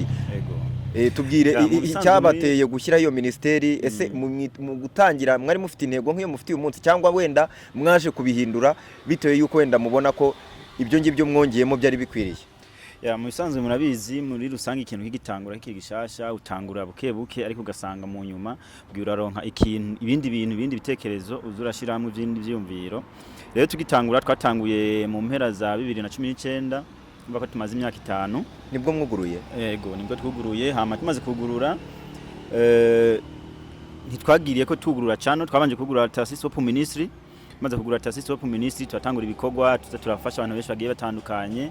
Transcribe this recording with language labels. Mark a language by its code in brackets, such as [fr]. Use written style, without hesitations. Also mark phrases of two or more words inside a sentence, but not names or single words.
[rw] Yego. Tubwire icyabateye gushyira iyo ministeri, ese mu gutangira mwari mufite intego nk'iyo mufite uyu munsi cyangwa wenda mwaje kubihindura bitewe yuko wenda mubona ko ibyo ngibyo mwongeyemo byari bikwiriye? [rn] Mu bisanzwe murabizi muri rusange ikintu kigitangura kigishasha utangura buke ariko ugasanga mu nyuma bwiraronka ibindi bitekerezo uzurashiramo ibindi byumviro. Rero tugitangura twatanguye mu mpera za 2019 mva ko tumaze imyaka 5 [rw] nibwo mwuguruye. [rn] Yego nibwo twuguruye, hama tumaze kugurura ntitwagiriye ko tugurura cyane, twabanje kugurura Tarsisi Hope Ministry, maze kugurura Tarsisi Hope Ministry turatangura ibikorwa turafasha abantu benshi bagiye batandukanye.